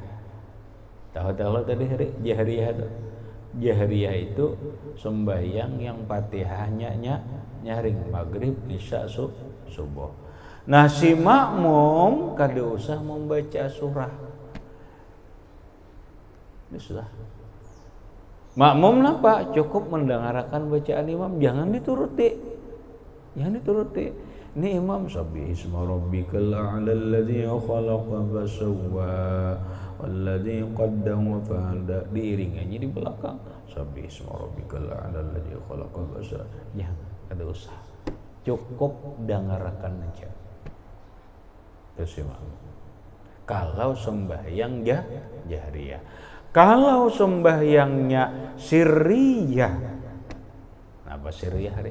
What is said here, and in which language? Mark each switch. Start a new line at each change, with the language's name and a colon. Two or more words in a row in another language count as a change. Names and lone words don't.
Indonesian: Tahu tadi hari jahriyah itu? Jahriyah itu sembahyang yang Fatihahnya nyaring, maghrib, isya, subuh.
Banjar: Nah si makmum kada usah membaca surah. Ini sudah. Makmum napa?
Indonesian: Cukup mendengarkan bacaan imam, jangan dituruti. Ini imam
Arabic: سبح اسم ربك الأعلى الذي خلق فسوى والذي قدر فهدى,
Indonesian: diiringannya di belakang
Arabic: سبح اسم ربك الأعلى الذي خلق فسوى.
Banjar: Ya, ada usah. Cukup dengarkan aja.
Indonesian: Terus imam. Kalau sembahyang jahriyah. Kalau sembahyangnya sirriyah.
Banjar: Apa sirriyah hari?